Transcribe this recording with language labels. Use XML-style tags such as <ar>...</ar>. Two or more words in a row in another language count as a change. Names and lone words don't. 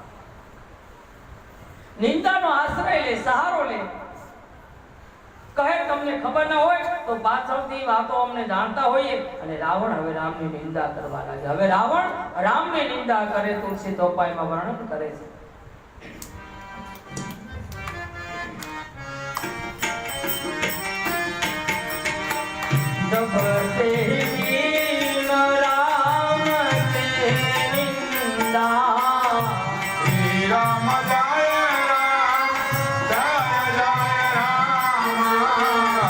<gu>નિંદાનો આશ્રય લે, સહારો લે. કહે તમને ખબર ના હોય તો પાછળથી વાતો અમને જાણતા હોઈએ. અને રાવણ હવે રામની નિંદા કરવા લાગે. હવે રાવણ રામની નિંદા કરે. તુલસી તોપાઈમાં વર્ણન કરે છે.</gu> <hi>जब तेरी राम के निंदा, श्री राम जय राम जय जय राम।</hi>